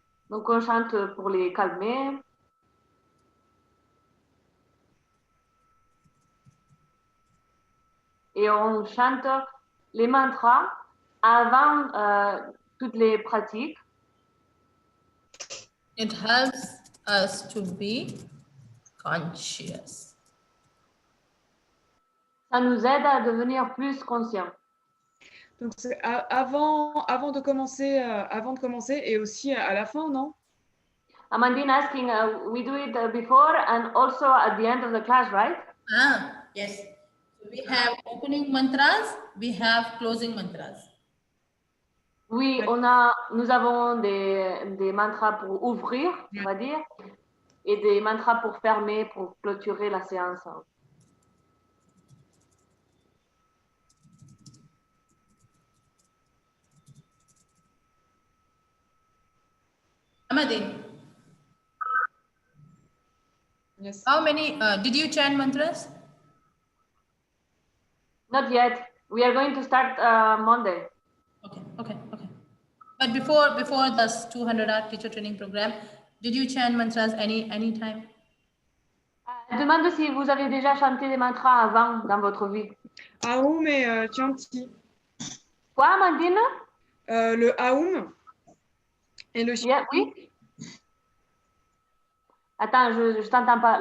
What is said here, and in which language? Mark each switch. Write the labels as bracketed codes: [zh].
[fr] Donc on chante pour les calmer. Et on chante les mantras avant toutes les pratiques. [en] It helps us to be conscious. [fr] Ça nous aide à devenir plus conscients. Donc c'est avant de commencer et aussi à la fin, non? [en] Amandine asking, we do it before and also at the end of the class, right? Yes. So we have opening mantras, we have closing mantras. Oui, nous avons des mantras pour ouvrir, on va dire, et des mantras pour fermer, pour clôturer la séance. Amadine. Yes. How many, did you chant mantras? Not yet. We are going to start Monday. Okay. But before this 200-hour teacher training program, did you chant mantras any time? [fr] Je demande si vous avez déjà chanté des mantras avant dans votre vie. Aum et Chanti. Quoi, Amandine? Le Aum et le Chanti. [en] Yeah, [fr] oui. Attends, je t'entends pas.